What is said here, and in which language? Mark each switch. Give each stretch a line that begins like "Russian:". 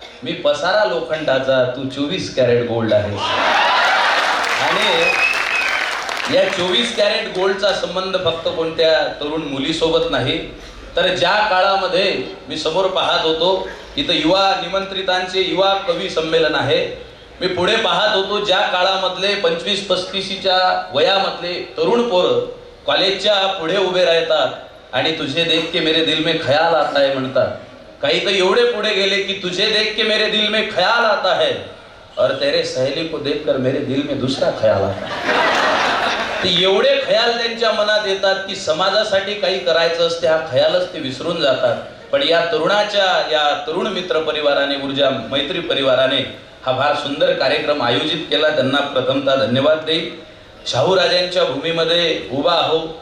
Marathi: मी पसारा लोखंडाचा तू 24 crate gold आहेस. आणि या 24 कॅरेट गोल्डचा संबंध फक्त कोणत्या तरुण मुलीसोबत नाही तर ज्या काळामध्ये मी समोर पाहत होतो इथं युवा निमंत्रितांचे युवा कवी संमेलन आहे. मी पुढे पाहत होतो ज्या काळामधले 25-35च्या वयामधले तरुण पोरं कॉलेजच्या पुढे उभे राहतात आणि
Hindi: तुझे देख के मेरे दिल में ख्याल आता है
Marathi: म्हणतात. काही तर एवढे पुढे गेले की
Hindi: तुझे देख के मेरे दिल में ख्याल आता है और तेरे सहेली को देखकर मेरे दिल में दूसरा ख्याल आता है.
Marathi: ते एवढे ख्याल त्यांच्या मनात येतात की समाजासाठी काही करायचं असते हा ख्यालच ते विसरून जातात. पण या तरुणाच्या या तरुण मित्र परिवाराने ऊर्जा मैत्री परिवाराने हा फार सुंदर कार्यक्रम आयोजित केला. त्यांना प्रथमतः धन्यवाद देईल. शाहू राजांच्या भूमीमध्ये उभा आहो.